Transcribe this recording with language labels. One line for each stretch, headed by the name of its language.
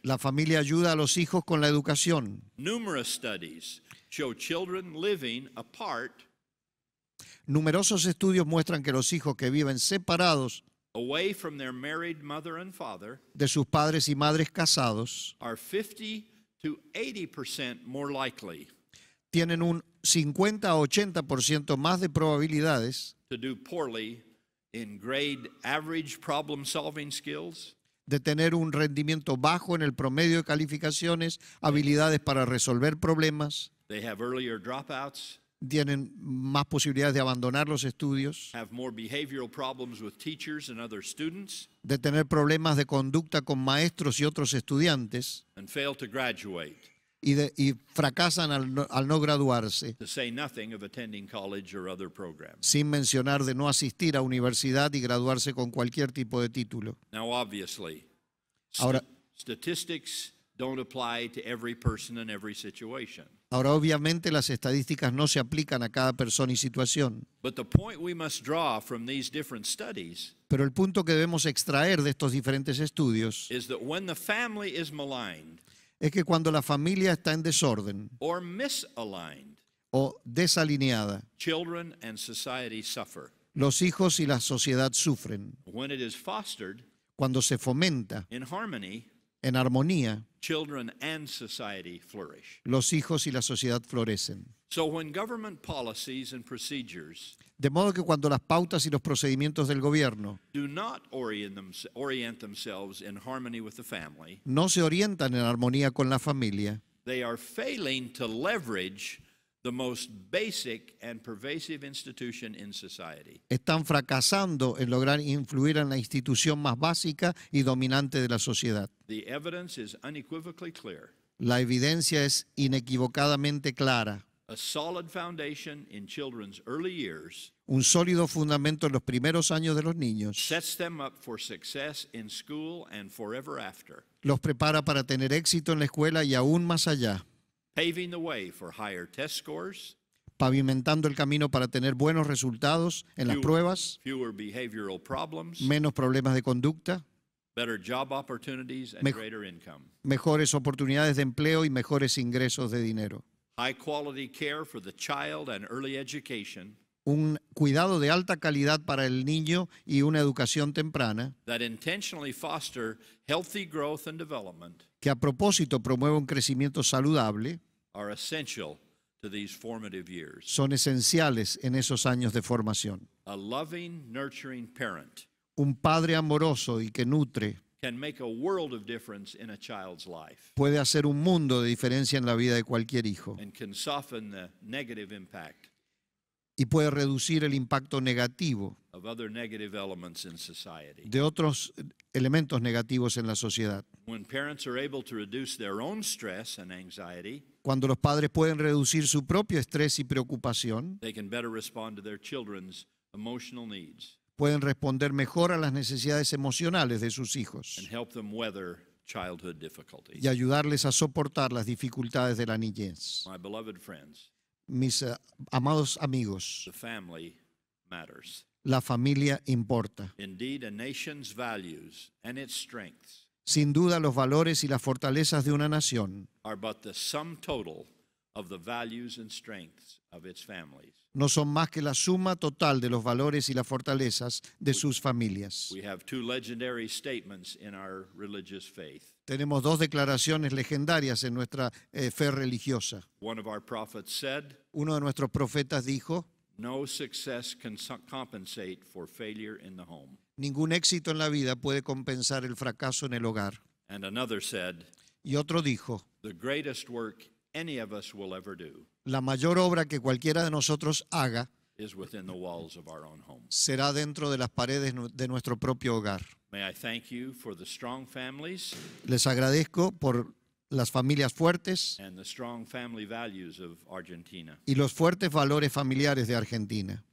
Spanish: La familia ayuda a los hijos con la educación.
English: Numerous studies show children living apart,
Spanish: Numerosos estudios muestran que los hijos que viven separados
English: away from their married mother and father,
Spanish: de sus padres y madres casados
English: are 50 to 80% more likely
Spanish: tienen un 50 a 80% más de probabilidades
English: to do poorly in grade average problem solving skills,
Spanish: de tener un rendimiento bajo en el promedio de calificaciones, habilidades para resolver problemas,
English: they have earlier dropouts,
Spanish: tienen más posibilidades de abandonar los estudios,
English: have more behavioral problems with teachers and other students,
Spanish: de tener problemas de conducta con maestros y otros estudiantes
English: and fail to graduate,
Spanish: y fracasan al no graduarse,
English: to say nothing of attending college or other programs.
Spanish: sin mencionar de no asistir a universidad y graduarse con cualquier tipo de título.
English: Now, obviously,
Spanish: Ahora-
English: statistics don't apply to every person in every situation.
Spanish: Ahora, obviamente, las estadísticas no se aplican a cada persona y situación,
English: But the point we must draw from these different studies
Spanish: pero el punto que debemos extraer de estos diferentes estudios
English: is that when the family is maligned
Spanish: es que cuando la familia está en desorden
English: or misaligned,
Spanish: o desalineada,
English: children and society suffer.
Spanish: los hijos y la sociedad sufren.
English: When it is fostered
Spanish: Cuando se fomenta
English: in harmony,
Spanish: en armonía,
English: children and society flourish.
Spanish: los hijos y la sociedad florecen.
English: So when government policies and procedures
Spanish: De modo que cuando las pautas y los procedimientos del gobierno
English: do not orient themselves in harmony with the family,
Spanish: no se orientan en armonía con la familia,
English: they are failing to leverage the most basic and pervasive institution in society.
Spanish: están fracasando en lograr influir en la institución más básica y dominante de la sociedad.
English: The evidence is unequivocally clear.
Spanish: La evidencia es inequivocadamente clara.
English: A solid foundation in children's early years
Spanish: Un sólido fundamento en los primeros años de los niños
English: sets them up for success in school and forever after,
Spanish: los prepara para tener éxito en la escuela y aún más allá,
English: paving the way for higher test scores,
Spanish: pavimentando el camino para tener buenos resultados en las pruebas,
English: fewer behavioral problems,
Spanish: menos problemas de conducta,
English: better job opportunities, and
Spanish: Mej-
English: greater income.
Spanish: mejores oportunidades de empleo y mejores ingresos de dinero.
English: High quality care for the child and early education
Spanish: Un cuidado de alta calidad para el niño y una educación temprana
English: that intentionally foster healthy growth and development
Spanish: que a propósito promueve un crecimiento saludable
English: are essential to these formative years.
Spanish: son esenciales en esos años de formación.
English: A loving, nurturing parent
Spanish: Un padre amoroso y que nutre
English: can make a world of difference in a child's life
Spanish: puede hacer un mundo de diferencia en la vida de cualquier hijo
English: and can soften the negative impact
Spanish: y puede reducir el impacto negativo
English: of other negative elements in society.
Spanish: de otros elementos negativos en la sociedad.
English: When parents are able to reduce their own stress and anxiety,
Spanish: Cuando los padres pueden reducir su propio estrés y preocupación,
English: they can better respond to their children's emotional needs
Spanish: pueden responder mejor a las necesidades emocionales de sus hijos
English: and help them weather childhood difficulties.
Spanish: y ayudarles a soportar las dificultades de la niñez.
English: My beloved friends,
Spanish: Mis amados amigos,
English: the family matters.
Spanish: la familia importa.
English: Indeed, a nation's values and its strengths
Spanish: Sin duda, los valores y las fortalezas de una nación
English: are but the sum total of the values and strengths of its families.
Spanish: no son más que la suma total de los valores y las fortalezas de sus familias.
English: We have two legendary statements in our religious faith.
Spanish: Tenemos dos declaraciones legendarias en nuestra fe religiosa.
English: One of our prophets said,
Spanish: Uno de nuestros profetas dijo,
English: "No success can compensate for failure in the home."
Spanish: ningún éxito en la vida puede compensar el fracaso en el hogar.
English: And another said,
Spanish: Y otro dijo,
English: "The greatest work any of us will ever do
Spanish: la mayor obra que cualquiera de nosotros haga
English: is within the walls of our own home."
Spanish: será dentro de las paredes de nuestro propio hogar.
English: May I thank you for the strong families
Spanish: Les agradezco por las familias fuertes
English: and the strong family values of Argentina.
Spanish: y los fuertes valores familiares de Argentina.